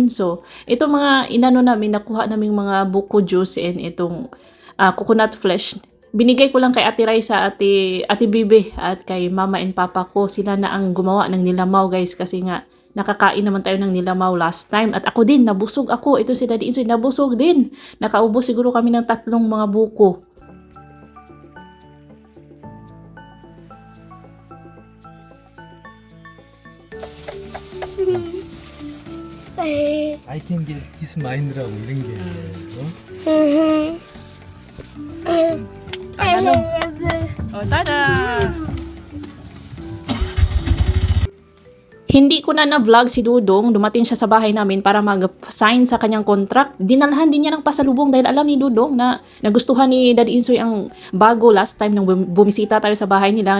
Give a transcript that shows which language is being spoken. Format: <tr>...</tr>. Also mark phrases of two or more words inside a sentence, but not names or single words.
<tl>So, ito mga inano namin, nakuha naming mga buko</tl> <en>juice and</en> <tl>itong</tl> <en>coconut flesh.</en> <tl>Binigay ko lang kay Ate Raisa, Ate Bibi at kay Mama and Papa ko. Sila na ang gumawa ng nilamaw guys kasi nga nakakain naman tayo ng nilamaw</tl> <en>last time.</en> <tl>At ako din, nabusog ako. Ito si Daddy Insoy, nabusog din. Nakaubos siguro kami ng 3 mga buko.</tl> <en>I can get his mind라고</en> <ko>이런 게.</ko> <tl>Ano? Oh, tada! Hindi ko na na-vlog si Dudong. Dumating siya sa bahay namin para mag-sign sa kanyang contract. Dinalhan din niya ng pasalubong dahil alam ni Dudong na nagustuhan ni Daddy Insoy ang bago</tl> <en>last time</en> <tl>nung bumisita tayo sa bahay nila.</tl>